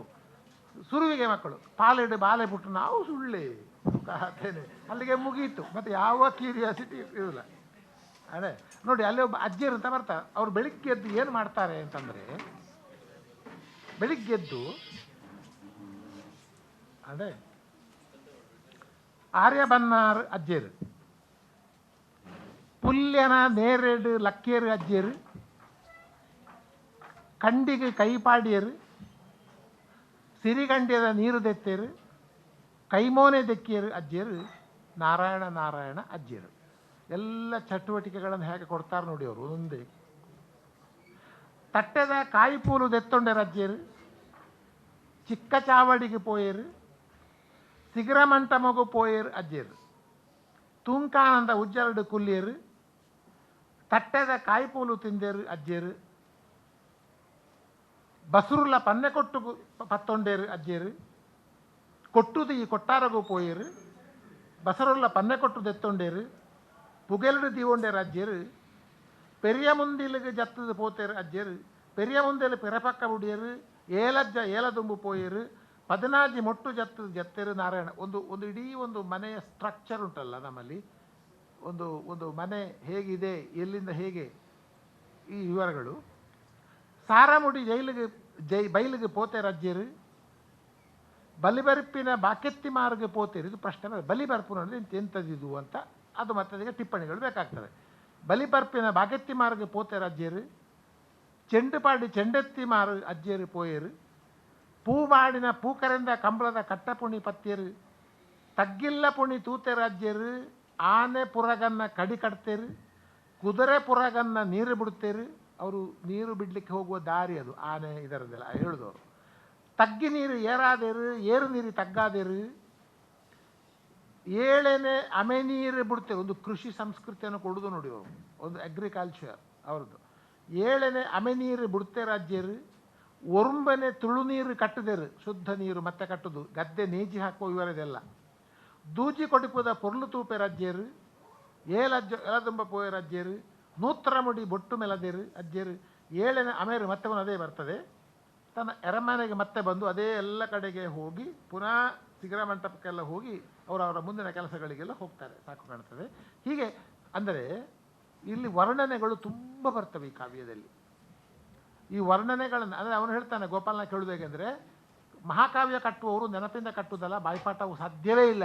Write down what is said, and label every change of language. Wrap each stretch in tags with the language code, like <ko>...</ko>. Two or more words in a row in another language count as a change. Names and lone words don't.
<kn>ಸುರುವಿಗೆ ಮಕ್ಕಳು</kn> <tcy>ಪಾಲಿಡು ಬಾಲೆ ಪುಟ್ಟು,</tcy> <kn>ನಾವು ಸುಳ್ಳೆ ಕಾತೇನೆ, ಅಲ್ಲಿಗೆ ಮುಗೀತು. ಮತ್ತು ಯಾವ ಕ್ಯೂರಿಯಾಸಿಟಿ ಇರಲಿಲ್ಲ. ಅದೇ ನೋಡಿ, ಅಲ್ಲಿ ಒಬ್ಬ ಅಜ್ಜಿಯರು ಅಂತ ಬರ್ತಾರೆ. ಅವ್ರು ಬೆಳಿಗ್ಗೆ ಎದ್ದು ಏನು ಮಾಡ್ತಾರೆ ಅಂತಂದರೆ, ಬೆಳಿಗ್ಗೆದ್ದು ಅದೇ</kn> <tcy>ಆರ್ಯ ಬನ್ನಾರು ಅಜ್ಜಿಯರು, ಪುಲ್ಯನ ನೇರೇಡು ಲಕ್ಕೇರು ಅಜ್ಜಿಯರು, ಕಂಡಿಗೆ ಕೈಪಾಡಿಯರು, ಸಿರಿಗಂಡ್ಯದ ನೀರು ದೆತ್ತೇರು, ಕೈಮೋನೆ ದೆಕ್ಕಿಯರು ಅಜ್ಜಿಯರು, ನಾರಾಯಣ ನಾರಾಯಣ ಅಜ್ಜಿಯರು.</tcy> <kn>ಎಲ್ಲ ಚಟುವಟಿಕೆಗಳನ್ನು ಹೇಗೆ ಕೊಡ್ತಾರೆ ನೋಡಿ ಅವರು ಒಂದೇ.</kn> <tcy>ತಟ್ಟೆದ ಕಾಯಿ ಪೂಲು ದೆತ್ತೊಂಡರ ಅಜ್ಜಿಯರು, ಚಿಕ್ಕ ಚಾವಡಿಗೆ ಪೋಯರು, ಸಿಗರಮಂಟ ಮಗು ಪೋಯರು ಅಜ್ಜಿಯರು, ತೂಂಕಾನಂದ ಉಜ್ಜರಡು ಕುಲ್ಲಿಯರು, ತಟ್ಟೆದ ಕಾಯಿಪೂಲು ತಿಂದೇರು ಅಜ್ಜೇರು, ಬಸುರುಲ ಪನ್ನೆ ಕೊಟ್ಟು ಪತ್ತೊಂಡೇರು ಅಜ್ಜೇರು, ಕೊಟ್ಟುದು ಈ ಕೊಟ್ಟಾರಗೂ ಪೋಯರು, ಬಸರುಲ್ಲ ಪನ್ನೆ ಕೊಟ್ಟು ದೆತ್ತೊಂಡೇರು, ಪುಗೆಲ್ಡು ದೀವೊಂಡೇರು ಅಜ್ಜೇರು, ಪೆರಿಯ ಮುಂದಿಲಿಗೆ ಜತ್ತದು ಪೋತೇರು ಅಜ್ಜೇರು, ಪೆರಿಯ ಮುಂದೆಲು ಪೆರಪಕ್ಕ ಬುಡಿಯರು, ಏಲಜ್ಜ ಏಲದುಂಬು ಪೋಯರು, ಪದನಾಜಿ ಮೊಟ್ಟು ಜತ್ತದು ಜತ್ತೇರು ನಾರಾಯಣ.</tcy> <kn>ಒಂದು ಇಡೀ ಒಂದು ಮನೆಯ ಸ್ಟ್ರಕ್ಚರ್ ಉಂಟಲ್ಲ ನಮ್ಮಲ್ಲಿ, ಒಂದು ಮನೆ ಹೇಗಿದೆ, ಎಲ್ಲಿಂದ ಹೇಗೆ, ಈ ವಿವರಗಳು.</kn> <tcy>ಸಾರಮುಡಿ ಬೈಲಿಗೆ ಪೋತೇರು ಅಜ್ಜೇರು, ಬಲಿಬರ್ಪಿನ ಬಾಕೆತ್ತಿ ಮಾರ್ಗ ಪೋತೇರು.</tcy> <kn>ಇದು ಪ್ರಶ್ನೆ, ಬಲಿಬರ್ಪು ನೋಡಿದ್ರೆ ಎಂಥದಿದು ಅಂತ, ಅದು ಮತ್ತೆ ಅದಕ್ಕೆ ಟಿಪ್ಪಣಿಗಳು ಬೇಕಾಗ್ತದೆ.</kn> <tcy>ಬಲಿಬರ್ಪಿನ ಬಾಕೆತ್ತಿ ಮಾರ್ಗ ಪೋತೇರು ಅಜ್ಜೇರು, ಚೆಂಡುಪಾಡಿ ಚೆಂಡೆತ್ತಿ ಮಾರು ಅಜ್ಜೇರು ಪೋಯರು, ಪೂ ಮಾಡಿನ ಪೂಕರಿಂದ ಕಂಬಳದ ಕಟ್ಟಪುಣಿ ಪತ್ತೇರು, ತಗ್ಗಿಲ್ಲ ಪುಣಿ ತೂತೇರು ಅಜ್ಜೇರು, ಆನೆ ಪುರಗನ್ನ ಕಡಿ ಕಟ್ತೇರು, ಕುದುರೆ ಪುರಗನ್ನ ನೀರು ಬಿಡ್ತೇರು.</tcy> <kn>ಅವರು ನೀರು ಬಿಡಲಿಕ್ಕೆ ಹೋಗುವ ದಾರಿ ಅದು, ಆನೆ ಇದರದ್ದೆಲ್ಲ ಹೇಳಿದವರು.</kn> <tcy>ತಗ್ಗಿ ನೀರು ಏರಾದೇರು, ಏರು ನೀರು ತಗ್ಗಾದೇರು, ಏಳೇನೆ ಅಮೆ ನೀರು ಬಿಡ್ತೇವೆ.</tcy> <kn>ಒಂದು ಕೃಷಿ ಸಂಸ್ಕೃತಿಯನ್ನು ಕೊಡೋದು ನೋಡಿ ಅವರು, ಒಂದು ಅಗ್ರಿಕಲ್ಚರ್ ಅವ್ರದ್ದು.</kn> <tcy>ಏಳೇನೆ ಅಮೆ ನೀರು ಬಿಡ್ತೇರು ಅಜ್ಜೇರು, ಒರುಂಬನೆ ತುಳು ನೀರು ಕಟ್ಟದೇರು,</tcy> <kn>ಶುದ್ಧ ನೀರು ಮತ್ತೆ ಕಟ್ಟುದು, ಗದ್ದೆ ನೇಜಿ ಹಾಕುವ ಇವರದೆಲ್ಲ.</kn> <tcy>ದೂಜಿ ಕೊಡಿಪುದ ಪೊರ್ಲು ತೂಪೇರು ಅಜ್ಜೇರು, ಎಲದುಂಬ ಪೋಯರು ಅಜ್ಜೇರು, ನೂತ್ರ ಮುಡಿ ಬೊಟ್ಟು ಮೆಲದೇರು ಅಜ್ಜೇರು, ಏಳೇನೆ ಅಮೇರು</tcy> <kn>ಮತ್ತೆ ಅದೇ ಬರ್ತದೆ. ತನ್ನ ಎರಮನೆಗೆ ಮತ್ತೆ ಬಂದು ಅದೇ ಎಲ್ಲ ಕಡೆಗೆ ಹೋಗಿ ಪುನಃ ಶಿಖರ ಮಂಟಪಕ್ಕೆಲ್ಲ ಹೋಗಿ ಅವರವರ ಮುಂದಿನ ಕೆಲಸಗಳಿಗೆಲ್ಲ ಹೋಗ್ತಾರೆ. ಸಾಕು ಕಾಣ್ತದೆ. ಹೀಗೆ ಅಂದರೆ ಇಲ್ಲಿ ವರ್ಣನೆಗಳು ತುಂಬ ಬರ್ತವೆ ಈ ಕಾವ್ಯದಲ್ಲಿ. ಈ ವರ್ಣನೆಗಳನ್ನು ಅಂದರೆ ಅವನು ಹೇಳ್ತಾನೆ, ಗೋಪಾಲನ ಕೇಳುವುದು ಹೇಗೆಂದರೆ, ಮಹಾಕಾವ್ಯ ಕಟ್ಟುವವರು ನೆನಪಿಂದ ಕಟ್ಟುವುದಲ್ಲ, ಬಾಯ್ಪಾಠವು ಸಾಧ್ಯವೇ ಇಲ್ಲ.</kn>